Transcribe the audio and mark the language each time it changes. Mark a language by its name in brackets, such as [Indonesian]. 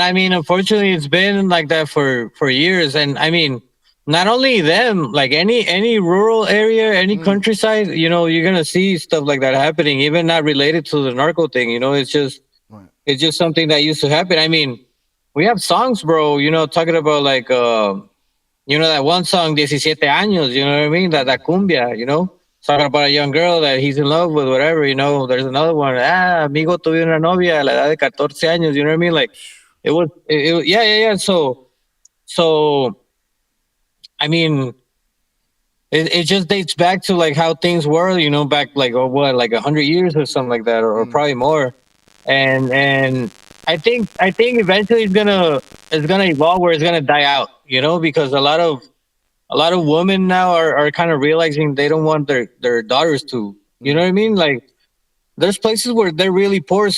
[English] I mean, unfortunately, it's been like that for years, and I mean, not only them, like any rural area, any countryside, you know, you're gonna see stuff like that happening, even not related to the narco thing. You know, Right. it's just something that used to happen. I mean, we have songs, bro. You know, talking about like you know that one song, 17 años. You know what I mean? That cumbia. You know, talking about a young girl that he's in love with, whatever. You know, there's another one. [Spanish] Ah, amigo, tuve una novia a la edad de 14 años. [English] You know what I mean? Like yeah, yeah, yeah. So I mean, it just dates back to like how things were, you know, back like oh what, like 100 years or something like that, or probably more. And I think eventually it's gonna evolve where it's gonna die out, you know, because a lot of women now are kind of realizing they don't want their daughters to, you know what I mean, like there's places where they're really poor.